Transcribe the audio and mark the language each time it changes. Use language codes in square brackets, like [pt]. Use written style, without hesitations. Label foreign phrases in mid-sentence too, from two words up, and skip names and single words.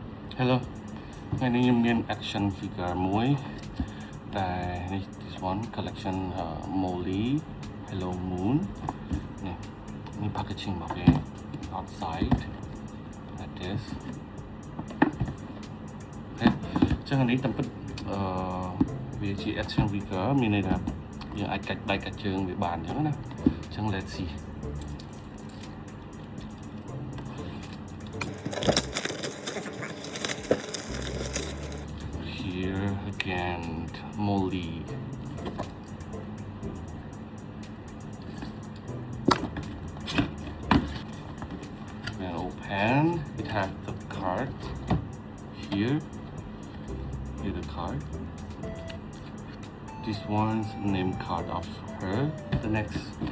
[km] Hello ថ្ងៃនេះខ្ញុំមាន [en] action figure [km] មួយតែនេះ [en] this one collection Molly Hello Moon [km] នេះ packaging របស់វា [en] outside like this [km] ចឹងអានេះតាមពិតវាជា [en] action figure [km] មានន័យថាយើងអាចកាច់ដៃកាច់ជើងវាបានចឹងណាចឹង [en] let's see here again Molly when open it has the card here the card this one's name card of her the next